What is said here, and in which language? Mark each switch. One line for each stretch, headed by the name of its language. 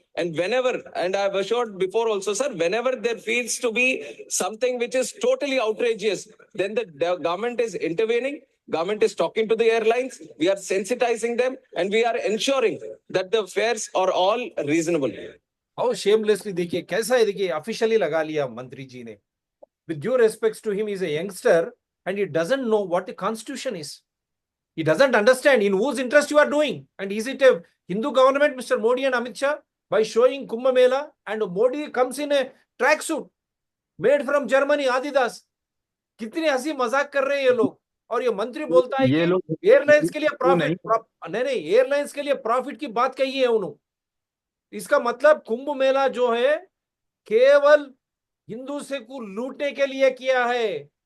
English: And whenever, and I've assured before also, sir, whenever there feels to be something which is totally outrageous, then the government is intervening. Government is talking to the airlines. We are sensitizing them, and we are ensuring that the fares are all reasonable. How shamelessly,
Hindi: देखिए कैसा है, देखिए officially लगा लिया मंत्री जी ने.
English: With due respects to him, he is a youngster and he doesn't know what the constitution is. He doesn't understand in whose interest you are doing. And is it a Hindu government, Mr. Modi and Amit Shah, by showing Kumbh Mela, and Modi comes in a tracksuit made from Germany, Adidas.
Hindi: कितनी हंसी मजाक कर रहे हैं ये लोग. और ये मंत्री बोलता है ये कि लोग एयरलाइंस के लिए नहीं। नहीं एयरलाइंस के लिए प्रॉफिट की बात कही है उन्होंने. इसका मतलब कुंभ मेला जो है केवल हिंदू से को लूटने के लिए किया है.